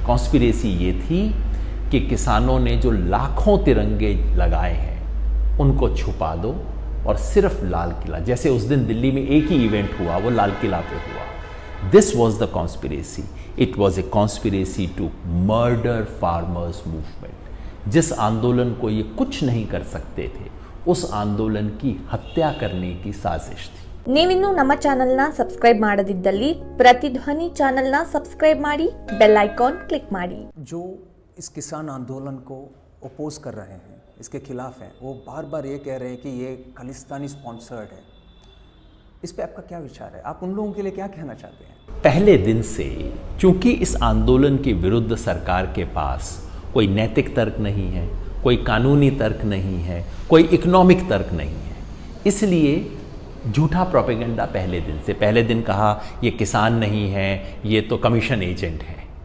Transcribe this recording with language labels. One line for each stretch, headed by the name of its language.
Hindi: Conspiracy ये थी कि किसानों ने जो लाखों तिरंगे लगाए हैं उनको छुपा दो और सिर्फ लाल किला, जैसे उस दिन दिल्ली में एक ही इवेंट हुआ, वो लाल किला पे हुआ।
English: This was the conspiracy. It was a conspiracy to murder farmers movement.
Hindi: जिस आंदोलन को ये कुछ नहीं कर सकते थे, उस आंदोलन की हत्या करने की साजिश थी।
Kannada: ನೀವಿನ್ನೂ ನಮ್ಮ ಚಾನೆಲ್ನ ಸಬ್ಸ್ಕ್ರೈಬ್ ಮಾಡದಿದ್ದಲ್ಲಿ ಪ್ರತಿಧ್ವನಿ ಚಾನೆಲ್ನ ಸಬ್ಸ್ಕ್ರೈಬ್ ಮಾಡಿ, ಬೆಲ್ ಐಕಾನ್ ಕ್ಲಿಕ್ ಮಾಡಿ।
Hindi: जो इस किसान आंदोलन को अपोज कर रहे हैं, इसके खिलाफ हैं, वो बार बार ये कह रहे हैं कि ये खालिस्तानी स्पॉन्सर्ड है। इस पे आपका क्या विचार है? आप उन लोगों के लिए क्या कहना चाहते हैं? पहले दिन से चूंकि इस आंदोलन के विरुद्ध सरकार के पास कोई नैतिक तर्क नहीं है, कोई कानूनी तर्क नहीं है, कोई इकोनॉमिक तर्क नहीं है, इसलिए झूठा प्रोपेगेंडा पहले दिन कहा ये किसान नहीं है, ये तो कमीशन एजेंट है।